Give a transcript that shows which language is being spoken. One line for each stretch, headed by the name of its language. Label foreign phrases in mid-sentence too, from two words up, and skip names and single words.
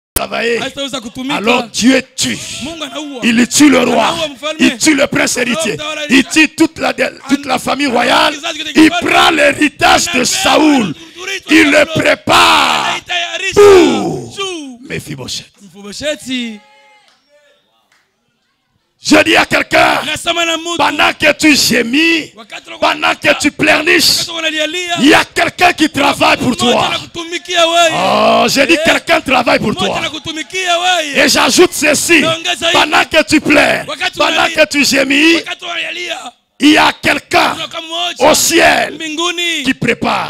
French: travailler,
Swahili: Hataweza kutumika.
French: alors Dieu tue.
Swahili: Mungu anaua.
French: Il tue le roi,
Swahili: Anaua mfalme.
French: il tue le prince héritier, il tue toute la famille royale, il prend l'héritage de Saoul, il le prépare pour Mephibosheth. Mephibosheth. Je dis à quelqu'un,
Swahili: Nasema na mtu.
French: pendant que tu gémis, pendant que tu pleurniches, il y a quelqu'un qui travaille pour toi. Oh, j'ai dit quelqu'un travaille pour toi. Et j'ajoute ceci, pendant que tu pleures, pendant que tu gémis, il y a quelqu'un au ciel qui prépare.